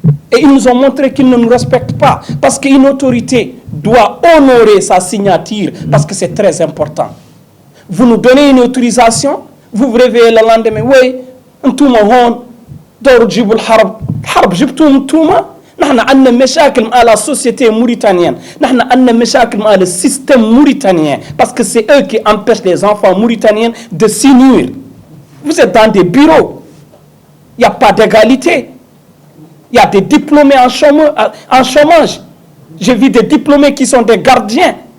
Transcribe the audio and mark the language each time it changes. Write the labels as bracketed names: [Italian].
[French] Et ils nous ont montré qu'ils ne nous respectent pas. Parce qu'une autorité doit honorer sa signature, parce que c'est très important. Vous nous donnez une autorisation, vous vous réveillez le lendemain, oui, [Hassaniyya] انتم هون دوروا تجيبوا الحرب، الحرب جبتوهم انتم. نحن عندنا مشاكل مع [French] la société mauritanienne. [Hassaniyya] نحن عندنا مشاكل مع [French] le système mauritanien parce que c'est eux qui empêchent les enfants mauritaniens de s'unir. Vous êtes dans des bureaux. Il n'y a pas d'égalité. Il y a des diplômés en chômage. J'ai vu des diplômés qui sont des gardiens.